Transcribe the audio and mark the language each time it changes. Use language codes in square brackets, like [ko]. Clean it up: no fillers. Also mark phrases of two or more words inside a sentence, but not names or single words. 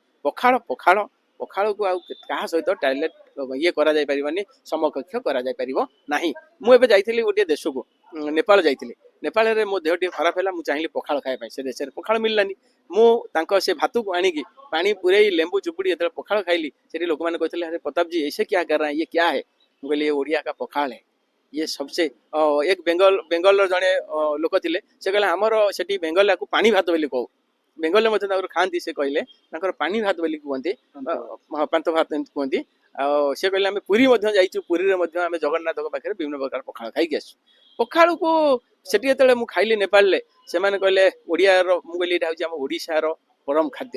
[or] ପଖାଳ ପଖାଳ ପଖାଳକୁ ଆଉ କାହା ସହିତ ଟାର୍ଗେଟ ଇଏ କରାଯାଇ ପାରିବନି, ସମକକ୍ଷ କରାଯାଇ ପାରିବ ନାହିଁ। ମୁଁ ଏବେ ଯାଇଥିଲି ଗୋଟିଏ ଦେଶକୁ, ନେପାଳ ଯାଇଥିଲି। ନେପାଳରେ ମୋ ଦେହ ଟିକେ ଖରାପ ହେଲା, ମୁଁ ଚାହିଁଲି ପଖାଳ ଖାଇବା ପାଇଁ, ସେ ଦେଶରେ ପଖାଳ ମିଳିଲାନି। ମୁଁ ତାଙ୍କ ସେ ଭାତକୁ ଆଣିକି ପାଣି ପୁରେଇ ଲେମ୍ବୁ ଚୁପୁଡ଼ି ଯେତେବେଳେ ପଖାଳ ଖାଇଲି, ସେଠି ଲୋକମାନେ କହିଥିଲେ ଆରେ ପ୍ରତାପ जी [hi] ऐसे क्या कर रहे हैं, ये क्या है? [or] ମୁଁ କହିଲି [hi] ये ओडिया का पखाल है। ये सबसे एक [or] ବେଙ୍ଗଲର ଜଣେ ଲୋକ ଥିଲେ, ସେ କହିଲେ ଆମର ସେଠି ବେଙ୍ଗଲ ୟାକୁ ପାଣି ଭାତ ବୋଲି କହୁ। ବେଙ୍ଗଲରେ ମଧ୍ୟ ତାଙ୍କର ଖାଆନ୍ତି, ସେ କହିଲେ ତାଙ୍କର ପାଣି ଭାତ ବୋଲି କୁହନ୍ତି, ପାନ୍ତ ଭାତ ଏମିତି କୁହନ୍ତି। ଆଉ ସେ କହିଲେ ଆମେ ପୁରୀ ମଧ୍ୟ ଯାଇଛୁ, ପୁରୀରେ ମଧ୍ୟ ଆମେ ଜଗନ୍ନାଥଙ୍କ ପାଖରେ ବିଭିନ୍ନ ପ୍ରକାର ପଖାଳ ଖାଇକି ଆସିଛୁ। ପଖାଳକୁ ସେଠି ଯେତେବେଳେ ମୁଁ ଖାଇଲି ନେପାଳରେ, ସେମାନେ କହିଲେ ଓଡ଼ିଆର, ମୁଁ କହିଲି ଏଇଟା ହେଉଛି ଆମ ଓଡ଼ିଶାର ପରମ ଖାଦ୍ୟ।